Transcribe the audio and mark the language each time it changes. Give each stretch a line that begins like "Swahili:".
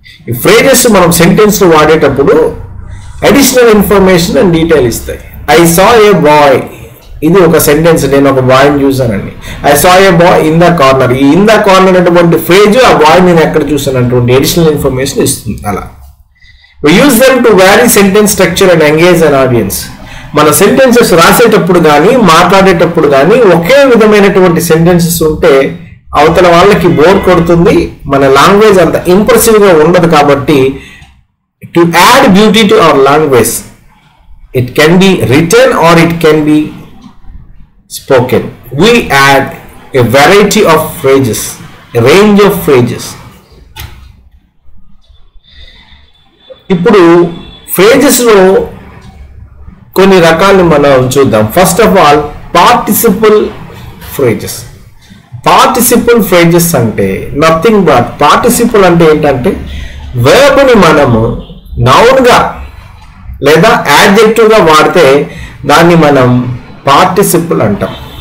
Telugu: ఈ ఫ్రేజెస్ మనం సెంటెన్స్ లో వాడేటప్పుడు అడిషనల్ ఇన్ఫర్మేషన్ అండ్ డీటెయిల్ ఇస్తాయి.
English: I saw a boy,
Telugu: ఇది ఒక సెంటెన్స్, నేను ఒక బాయ్ని చూసానండి.
English: I saw a boy in the corner,
Telugu: ఈ ఇన్ ద కార్నర్ అటువంటి ఫ్రేజ్ ఆ బాయ్ నేను ఎక్కడ చూసానటువంటి అడిషనల్ ఇన్ఫర్మేషన్ ఇస్తుంది. అలా
English: we use them to vary sentence structure and engage an audience.
Telugu: మన సెంటెన్సెస్ రాసేటప్పుడు కానీ మాట్లాడేటప్పుడు కానీ ఒకే విధమైనటువంటి సెంటెన్సెస్ ఉంటే అవతల వాళ్ళకి బోర్ కొడుతుంది, మన లాంగ్వేజ్ అంత ఇంప్రెసివ్ గా ఉండదు. కాబట్టి
English: To add beauty to our language, it can be written or it can be spoken. We add a variety of phrases, a range of phrases.
Telugu: ఇప్పుడు ఫ్రేజెస్ లో కొన్ని రకాలు మనం చూద్దాం. First of all, participle phrases. Participle phrases అంటే
English: nothing but,
Telugu: participle అంటే ఏంటంటే verb ని మనము నౌన్ గా లేదా యాడ్జెక్టివ్ గా వాడితే దాన్ని మనం పార్టిసిపల్ అంటాం.